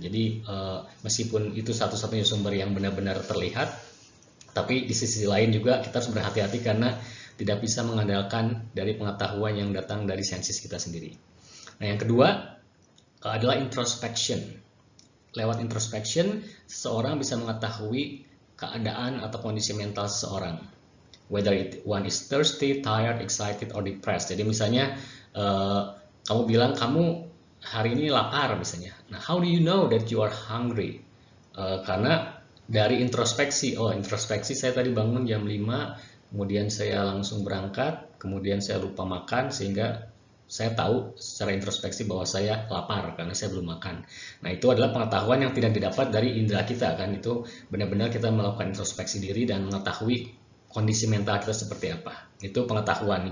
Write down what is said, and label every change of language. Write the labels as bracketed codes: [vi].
[id] Jadi meskipun itu satu-satunya sumber yang benar-benar terlihat, tapi di sisi lain juga kita harus berhati-hati karena tidak bisa mengandalkan dari pengetahuan yang datang dari senses kita sendiri. Nah yang kedua adalah introspection. Lewat introspection, seseorang bisa mengetahui keadaan atau kondisi mental seseorang. [en] Whether one is thirsty, tired, excited, or depressed. [id] Jadi misalnya kamu bilang kamu hari ini lapar misalnya. [en] Nah, how do you know that you are hungry? [id] Karena dari introspeksi. Oh, introspeksi, saya tadi bangun jam 5, kemudian saya langsung berangkat, kemudian saya lupa makan, sehingga saya tahu secara introspeksi bahwa saya lapar karena saya belum makan. Nah, itu adalah pengetahuan yang tidak didapat dari indera kita kan. Itu benar-benar kita melakukan introspeksi diri dan mengetahui kondisi mental kita seperti apa. Itu pengetahuan.